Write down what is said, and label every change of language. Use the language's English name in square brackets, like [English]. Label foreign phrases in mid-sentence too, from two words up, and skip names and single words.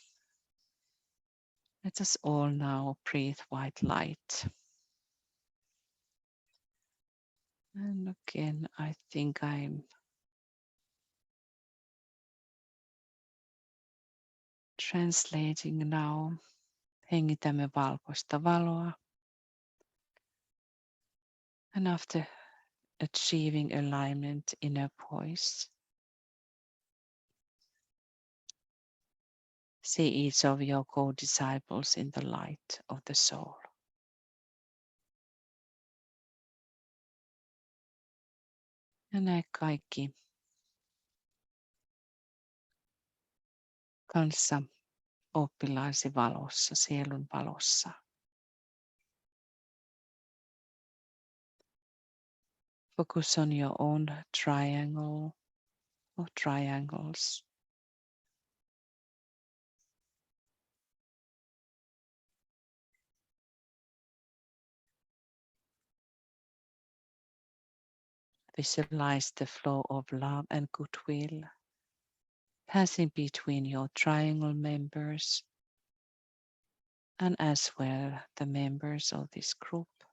[English] Let us all now breathe white light. And again, I think I'm translating now. [Finnish] Hengitämme valkoista valoa. [English] And after achieving alignment in a voice, see each of your co-disciples in the light of the soul. [Finnish] Ja näe kaikki kanssa oppilaisi valossa, sielun valossa. [English] Focus on your own triangle or triangles. Visualize the flow of love and goodwill passing between your triangle members and as well the members of this group.